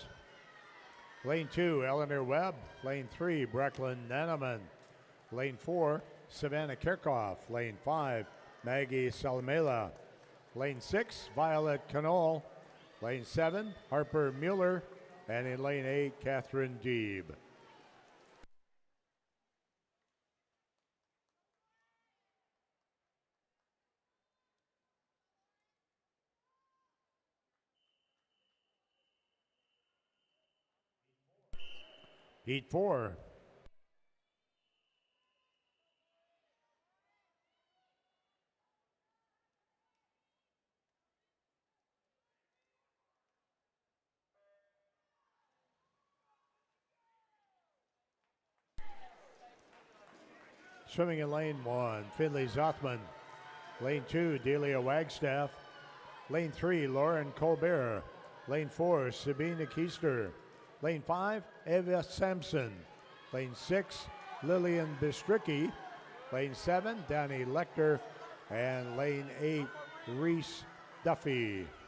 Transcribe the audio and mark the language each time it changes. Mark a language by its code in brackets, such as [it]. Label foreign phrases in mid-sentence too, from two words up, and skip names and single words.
[en] Lane 2, Eleanor Webb. Lane 3, Brecklin Nanaman. Lane 4, Savannah Kirchhoff. Lane 5, Maggie Salamela. Lane 6, Violet Canole. Lane 7, Harper Mueller. And in lane 8, Catherine Deeb. Heat 4. Swimming in lane 1, Finley Zothman. Lane 2, Delia Wagstaff. Lane 3, Lauren Colbert. Lane 4, Sabina Keister. Lane 5, Eva Sampson. Lane 6, Lillian Bistricki. Lane 7, Danny Lecter. And lane 8, Reese Duffy.